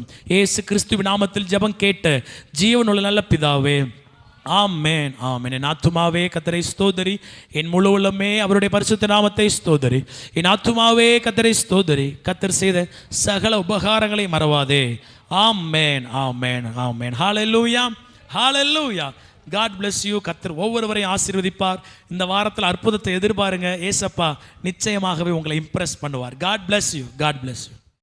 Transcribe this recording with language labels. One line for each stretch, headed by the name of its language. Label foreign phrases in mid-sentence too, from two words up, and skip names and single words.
Tamil: இயேசு கிறிஸ்துவின் நாமத்தில் ஜெபம் கேட்ட ஜீவனுள்ள நல்ல பிதாவே, ஆமென் ஆமென். என் ஆத்துமாவே கர்த்தரை ஸ்தோதரி, என் முழு உள்ளமே அவருடைய பரிசுத்த நாமத்தை ஸ்தோதரி. என் ஆத்துமாவே கர்த்தரை ஸ்தோதரி, கர்த்தர் செய்த சகல உபகாரங்களை மறவாதே. ஆமென் ஆமென் ஆமென். ஹல்லேலூயா ஹல்லேலூயா.
English: God bless you.
Tamil: கர்த்தர் ஒவ்வொருவரையும் ஆசீர்வதிப்பார். இந்த வாரத்தில் அற்புதத்தை எதிர்பாருங்க. ஏசப்பா நிச்சயமாகவே உங்களை இம்ப்ரெஸ் பண்ணுவார்.
English: God bless you. God bless you.